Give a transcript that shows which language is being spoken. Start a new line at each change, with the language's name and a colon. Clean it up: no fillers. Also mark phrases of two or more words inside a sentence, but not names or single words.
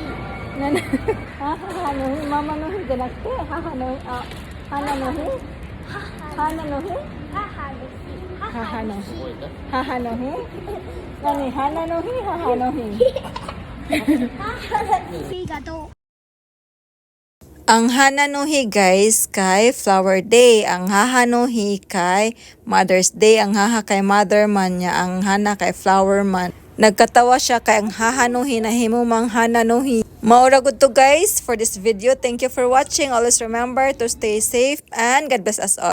Japanese: 母の日、ママの日じゃなくて、母の日、花の日？花の日？母の日。母の日？何？花の日？母の日？ありがとう。
Cebuano: Ang Hananuhi guys kay
English: Flower Day.
Cebuano: Ang Hahanuhi kay
English: Mother's Day.
Cebuano: Ang haha kay Mother man niya. Ang hana kay Flower man. Nagkatawa siya kay ang Hahanuhi na himumang Hananuhi. Maura good to guys
English: for this video. Thank you for watching. Always remember to stay safe and God bless us all.